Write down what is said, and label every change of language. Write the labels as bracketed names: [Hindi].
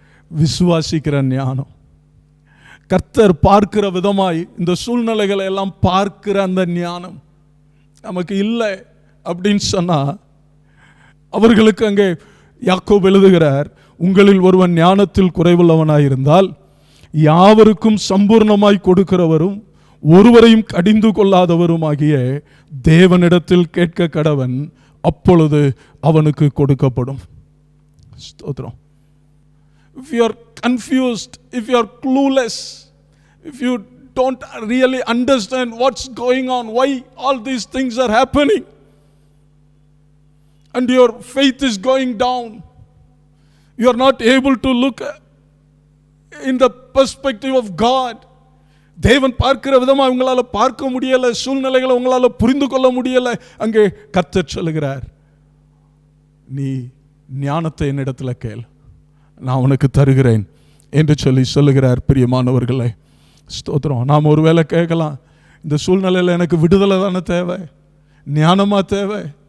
[Tamil] விசுவாசிக்கிற ஞானம். கர்த்தர் பார்க்கிற விதமாய் இந்த சூழ்நிலைகளை எல்லாம் பார்க்கிற அந்த ஞானம் நமக்கு இல்லை அப்படின்னு சொன்னா, அவர்களுக்கு அங்கே யாக்கோபு எழுதுகிறார், உங்களில் ஒருவன் ஞானத்தில் குறைவுள்ளவனாயிருந்தால் யாவருக்கும் சம்பூர்ணமாய் கொடுக்கிறவரும் ஒருவரையும் கடிந்து கொள்ளாதவருமாகிய தேவனிடத்தில் கேட்க கடவன், அப்பொழுது அவனுக்கு கொடுக்கப்படும். ஸ்தோத்திரம். [English] If you are confused, if you are clueless, if you don't really understand what's going on, why all these things are happening, and your faith is going down, you are not able to look in the perspective of God. [Tamil] தேவன் பார்க்கிற விதமாக உங்களால் பார்க்க முடியலை, சூழ்நிலைகளை உங்களால் புரிந்து கொள்ள முடியலை. அங்கே கர்த்தர் சொல்லுகிறார், நீ ஞானத்தை என்னிடத்தில் கேள், நான் உனக்கு தருகிறேன் என்று சொல்லுகிறார். பிரியமானவர்களே, ஸ்தோத்திரம். நாம் ஒருவேளை கேட்கலாம், இந்த சூழ்நிலையில் எனக்கு விடுதலை தானே தேவை, ஞானமா தேவை?